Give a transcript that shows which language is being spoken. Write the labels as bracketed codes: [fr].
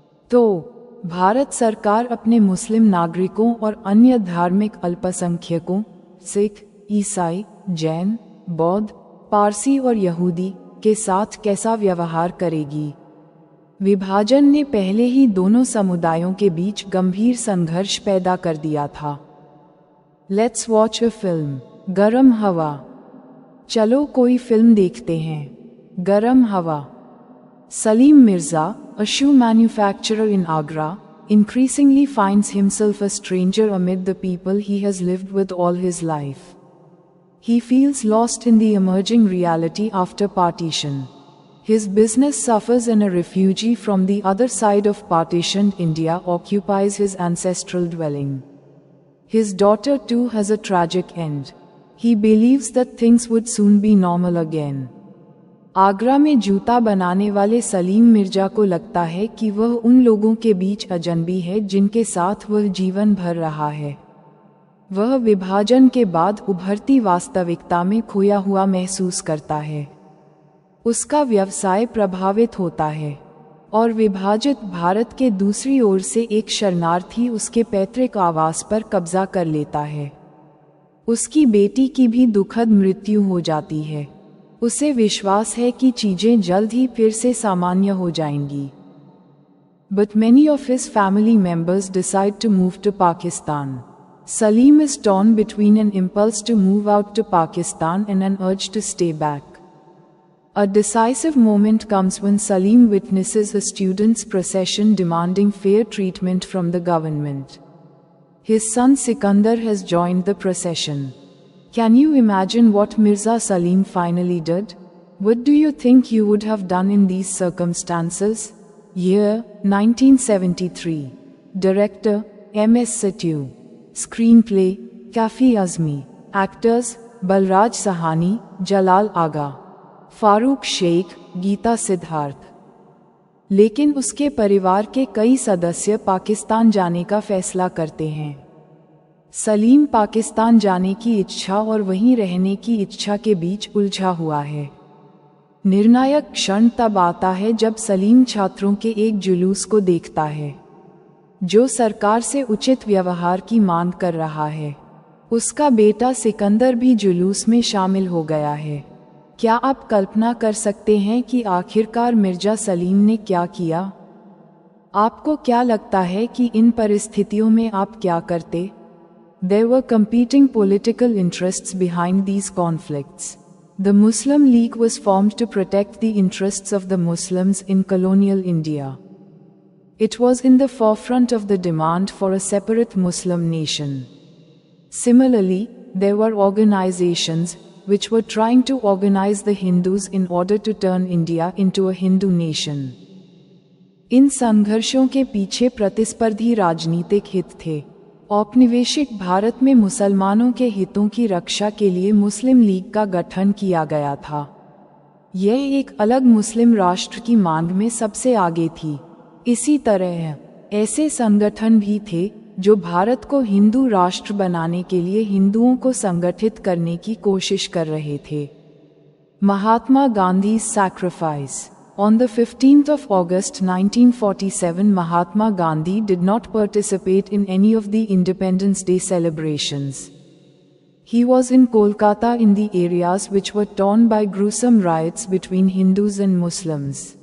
[hi] तो भारत सरकार अपने मुस्लिम नागरिकों और अन्य धार्मिक अल्पसंख्यकों सिख, ईसाई, जैन, बौद्ध, पारसी और यहूदी के साथ कैसा व्यवहार करेगी? विभाजन ने पहले ही दोनों समुदायों के बीच गंभीर संघर्ष पैदा कर दिया था। [en] Let's watch a film, Garm Hava. [hi] चलो कोई फिल्म देखते हैं। गरम हवा। [en] Salim Mirza, a shoe manufacturer in Agra, increasingly finds himself a stranger amid the people he has lived with all his life. He feels lost in the emerging reality after partition. His business suffers and a refugee from the other side of partitioned India occupies his ancestral dwelling. His daughter too has a tragic end. He believes that things would soon be normal again. Agra में जूता बनाने वाले सलीम मिर्जा को लगता है कि वह उन लोगों के बीच अजनबी है जिनके साथ वह जीवन भर रहा है। वह विभाजन के बाद उभरती वास्तविकता में खोया हुआ महसूस करता है। उसका व्यवसाय प्रभावित होता है और विभाजित भारत के दूसरी ओर से एक शरणार्थी उसके पैतृक आवास पर कब्जा कर लेता है। उसकी बेटी की भी दुखद मृत्यु हो जाती है। उसे विश्वास है कि चीजें जल्द ही फिर से सामान्य हो जाएंगी। But many of his family members decide to move to Pakistan. Salim is torn between an impulse to move out to Pakistan and an urge to stay back. A decisive moment comes when Salim witnesses a students' procession demanding fair treatment from the government. His son Sikandar has joined the procession. Can you imagine what Mirza Salim finally did? What do you think you would have done in these circumstances? Year 1973. Director M.S. Satyu. Screenplay Kafi Azmi. Actors Balraj Sahani, Jalal Aga, Farooq Sheikh, Geeta Siddharth. [hi] लेकिन उसके परिवार के कई सदस्य पाकिस्तान जाने का फैसला करते हैं। सलीम पाकिस्तान जाने की इच्छा और वहीं रहने की इच्छा के बीच उलझा हुआ है। निर्णायक क्षण तब आता है जब सलीम छात्रों के एक जुलूस को देखता है जो सरकार से उचित व्यवहार की मांग कर रहा है। उसका बेटा सिकंदर भी जुलूस में शामिल हो गया है। क्या आप कल्पना कर सकते हैं कि आखिरकार मिर्जा सलीम ने क्या किया? आपको क्या लगता है कि इन परिस्थितियों में आप क्या करते? There were competing political interests behind these conflicts. The Muslim League was formed to protect the interests of the Muslims in colonial India. It was in the forefront of the demand for a separate Muslim nation. Similarly, there were organizations which were trying to organize the Hindus in order to turn India into a Hindu nation. इन संघर्षों के पीछे प्रतिस्पर्धी राजनीतिक हित थे। औपनिवेशिक भारत में मुसलमानों के हितों की रक्षा के लिए मुस्लिम लीग का गठन किया गया था। यह एक अलग मुस्लिम राष्ट्र की मांग में सबसे आगे थी। इसी तरह ऐसे संगठन भी थे जो भारत को हिंदू राष्ट्र बनाने के लिए हिंदुओं को संगठित करने की कोशिश कर रहे थे। [en] Mahatma Gandhi sacrifice. On the 15th of August 1947, Mahatma Gandhi did not participate in any of the Independence Day celebrations. He was in Kolkata in the areas which were torn by gruesome riots between Hindus and Muslims.